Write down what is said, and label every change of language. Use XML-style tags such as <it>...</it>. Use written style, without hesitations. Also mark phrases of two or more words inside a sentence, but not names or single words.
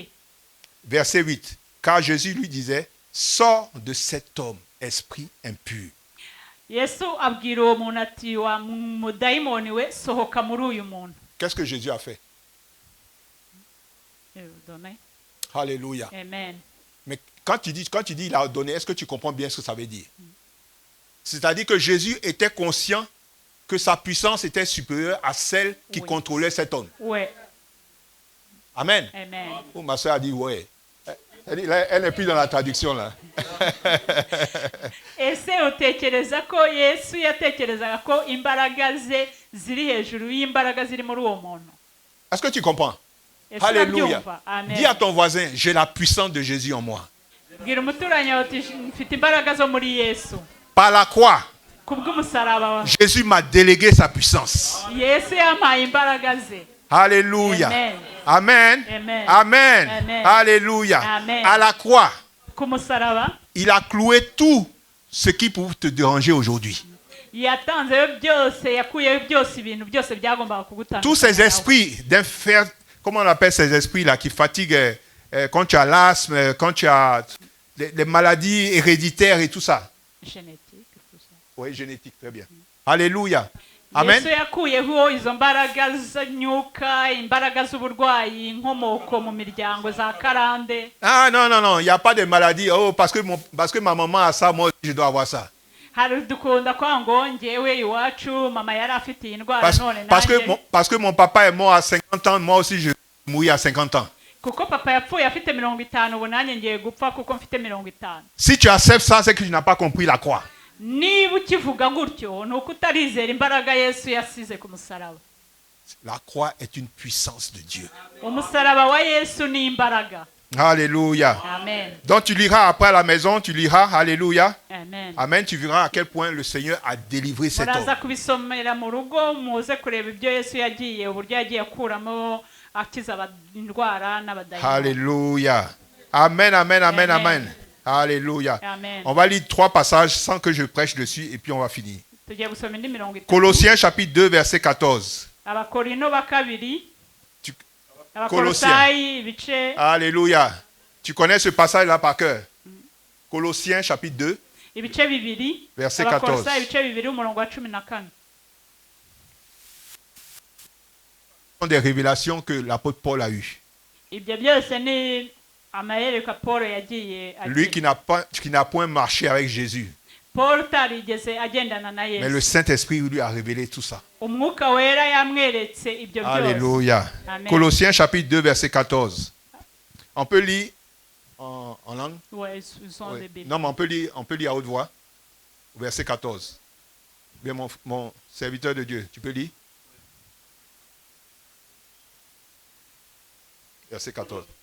<fr>Verset 8. Car Jésus lui disait, sors de cet homme, esprit impur.</fr> <rw>yesu abwira uwo muntu ati wa mudayimoni we sohoka muri uyu muntu</rw> <fr>Qu'est-ce que Jésus a fait? Alléluia.</fr> <rw>amen</rw> <fr>Mais quand tu dis il a donné, est-ce que tu comprends bien ce que ça veut dire? C'est-à-dire que Jésus était conscient que sa puissance était supérieure à celle qui Oui. contrôlait cet homme.</fr> <rw>we</rw> <fr>Amen.</fr> <rw>amen</rw> <fr>Oh, ma soeur a dit ouais. Elle n'est plus dans la traduction là.</fr> <rw>ese utekereza ko yesu yatekerezaga ko imbaraga ze ziri hejuru y'imbaraga ziri muri uwo muntu</rw> <fr>Est-ce que tu comprends?</fr> <rw>ese</rw> <fr>Alléluia.</fr> <rw>urabyumva amen</rw> <fr>Dis à ton voisin, j'ai la puissance de Jésus en moi.</fr> <rw>bwira umuturanyi wawe uti mfite imbaraga zo muri yesu</rw> <fr>Par la croix,</fr> <rw>kubw'umusaraba wa</rw> <fr>Jésus m'a délégué sa puissance.</fr> <rw>yesu yampaye imbaraga ze</rw> <fr>Alléluia. Amen. Amen. Amen. Amen. Amen. Alléluia. Amen. À la croix,</fr> <rw>ku musaraba</rw> <fr>il a cloué tout ce qui pouvait te déranger aujourd'hui.</fr> <rw>yatanzeyo byose yakuyeho byose ibintu byose byagombaga</rw> <fr>Tous ces</fr> <rw>kugutandukanya</rw> <fr>esprits d'infer, comment on appelle ces esprits-là qui fatiguent quand tu as l'asthme, quand tu as les maladies héréditaires et tout ça. génétique tout ça. Oui, génétique, très bien. Alléluia. Amen.</fr> <rw>yesu yakuyeho izo mbaraga z'imyuka imbaraga z'uburwayi inkomoko mu miryango za karande</rw> <fr>Ah non, non, non, il n'y a pas de maladie. Oh, parce que ma maman a ça, moi aussi, je dois avoir ça.</fr> <rw>hari dukunda kwa ngo ngewe iwacu mama yari afite iyi ndwara none nanjye</rw> <fr>Parce que mon papa est mort à 50 ans, moi aussi, je vais mourir à 50 ans.</fr> <rw>kuko papa yapfuye afite 50 ubu nanjye ngiye gupfa kuko mfite 50</rw> <fr>Si tu acceptes ça, c'est que tu n'as pas compris la croix.</fr> <rw>niba ukivuga gutyo ni uko utarizera imbaraga yesu yasize ku musaraba</rw> <fr>La croix est une puissance de Dieu.</fr> <rw>umusaraba wa yesu ni imbaraga</rw> <fr>Alléluia.</fr> <rw>amen</rw> <fr>Donc tu liras après à la maison, tu liras, Alléluia.</fr> <rw>amen</rw> <fr>Amen, tu verras à quel point le Seigneur a délivré cet</fr> <rw>muraza</rw> <fr>homme.</fr> <rw>kubisomera mu rugo muze kureba ibyo yesu yagiye uburyo yagiye akuramo akiza indwara n'abadayimoni</rw> <fr>Alléluia. Amen, amen, amen, Amen. amen. Alléluia.</fr> <rw>amen</rw> <fr>On va lire 3 passages sans que je prêche dessus et puis on va finir.</fr> <rw>tugiye gusoma indi 30</rw> <fr>Colossiens chapitre 2, verset 14.</fr> <rw>abakorino ba kabiri</rw> <fr>Tu-</fr> <rw>abakolosayi ibice</rw> <fr>Alléluia. Tu connais ce passage-là par cœur. Colossiens chapitre 2.</fr> <rw>ibice bibiri</rw> <fr>Verset</fr> <rw>abakolosayi</rw> <fr>14.</fr> <rw>ibice bibiri umurongo wa 14</rw> <fr>Ce sont des révélations que l'apôtre Paul a eues.</fr> <rw>ibyo byose ni amahereka paul yagiye</rw> <fr>Lui qui</fr> <rw>agira</rw> <fr>n'a point marché avec Jésus.</fr> <rw>paul utarigeze agendana na</rw> <fr>Mais le</fr> <rw>yesu</rw> <fr>Saint-Esprit lui a révélé tout ça.</fr> <rw>umwuka wera yamweretse ibyo byose</rw> <fr>Alléluia. Amen. Colossiens chapitre 2, verset 14. On peut lire en langue? Ouais, ils sont Oui. des Bibles. Non, mais on peut lire à haute voix. Verset 14. Bien, mon serviteur de Dieu, tu peux lire? Verset 14.</fr>